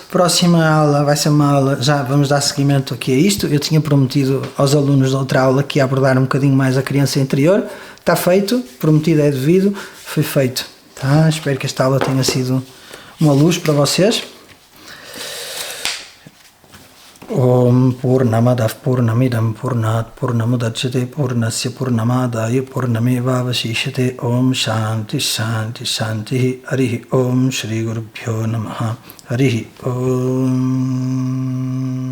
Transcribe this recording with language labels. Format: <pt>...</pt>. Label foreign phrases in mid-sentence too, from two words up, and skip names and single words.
<pt>Próxima aula vai ser uma aula, já vamos dar seguimento aqui a isto. Eu tinha prometido aos alunos da outra aula que ia abordar um bocadinho mais a criança interior. Está feito, prometido é devido, foi feito. Tá? Espero que esta aula tenha sido uma luz para vocês.</pt> <sa>Om Purnamadah Purnamidam Purnat Purnamudachyate Purnasya Purnamadaya Purnamevavashishyate Om Shanti Shanti Shanti Harihi Om Shri Gurubhyo Namaha Harihi Om</sa>